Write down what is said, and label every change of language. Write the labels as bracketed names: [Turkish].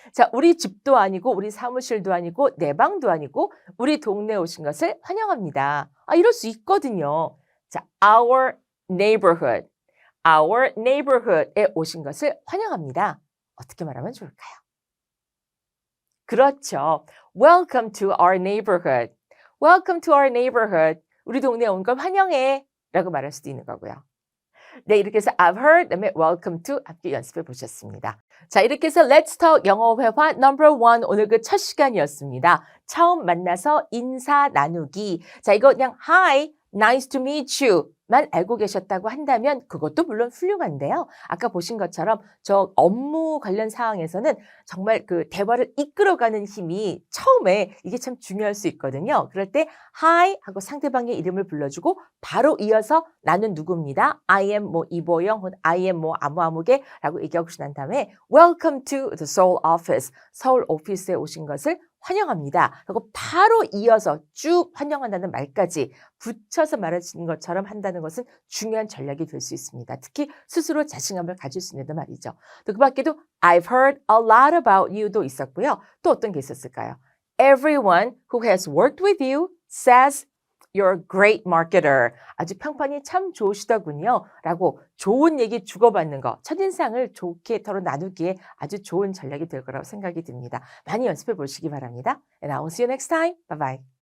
[Korean] 자, 우리 집도 아니고 우리 사무실도 아니고 내 방도 아니고 우리 동네 오신 것을 환영합니다. 이럴 수 있거든요. 자, our neighborhood. our neighborhood에 오신 것을 환영합니다. 어떻게 말하면 좋을까요? 그렇죠. [English] Welcome to our neighborhood. Welcome to our neighborhood. [Korean] 우리 동네에 온 걸 환영해 라고 말할 수도 있는 거고요. 네, 이렇게 해서 I've heard, 그다음에 welcome to 함께 연습해 보셨습니다. 자, 이렇게 해서 Let's Talk 영어 회화 No. 1 오늘 그 첫 시간이었습니다. 처음 만나서 인사 나누기. 자, 이거 그냥 [English] Hi, nice to meet you [Korean] 만 알고 계셨다고 한다면 그것도 물론 훌륭한데요. 아까 보신 것처럼 저 업무 관련 사항에서는 정말 그 대화를 이끌어가는 힘이 처음에 이게 참 중요할 수 있거든요. 그럴 때 Hi 하고 상대방의 이름을 불러주고 바로 이어서 나는 누구입니다. I am 뭐 이보영 혹은 I am 뭐 아무아무개 라고 얘기하고 난 다음에 [English] Welcome to the Seoul office. [Korean] 서울 오피스에 오신 것을 환영합니다. 그리고 바로 이어서 쭉 환영한다는 말까지 붙여서 말하시는 것처럼 한다는 것은 중요한 전략이 될 수 있습니다. 특히 스스로 자신감을 가질 수 있는 말이죠. 또 그 밖에도 [English] I've heard a lot about you [Korean] 도 있었고요. 또 어떤 게 있었을까요? Everyone who has worked with you says you're a great marketer. 아주 평판이 참 좋으시더군요. 라고 좋은 얘기 주고받는 거, 첫인상을 좋게 서로 나누기에 아주 좋은 전략이 될 거라고 생각이 듭니다. 많이 연습해 보시기 바랍니다. [English] And I will see you next time. Bye bye.